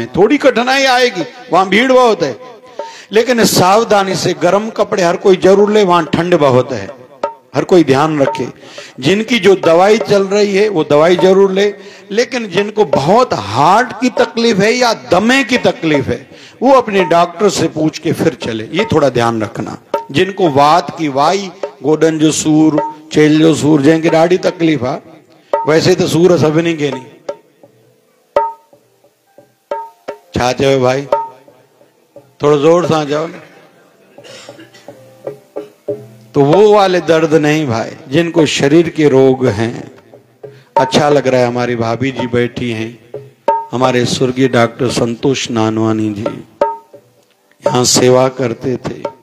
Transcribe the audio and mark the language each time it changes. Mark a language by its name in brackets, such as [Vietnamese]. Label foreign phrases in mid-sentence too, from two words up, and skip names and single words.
[Hindi] थोड़ी कठिनाई आएगी, वहां भीड़ बहुत है, लेकिन सावधानी से गर्म कपड़े हर कोई जरूर ले, वहां ठंड बहुत है। हर कोई ध्यान रखे, जिनकी जो दवाई चल रही है वो दवाई जरूर ले, लेकिन जिनको बहुत हार्ट की तकलीफ है या दमे की तकलीफ है वो अपने डॉक्टर से पूछ के फिर चले, ये थोड़ा ध्यान रखना। जिनको वात की वाई, [Sindhi] गोडन जो सूर, चेल जो सूर, [Hindi] जैसे ॾाढी तकलीफ है, वैसे तो सूर सभिनी के नहीं। [Sindhi] छा चयो भाई, [Hindi] थोड़ा जोर से जाओ ना। तो वो वाले दर्द नहीं भाई, जिनको शरीर के रोग हैं। अच्छा लग रहा है हमारी भाभी जी बैठी हैं, हमारे स्वर्गीय डॉक्टर संतोष नानवानी जी यहाँ सेवा करते थे।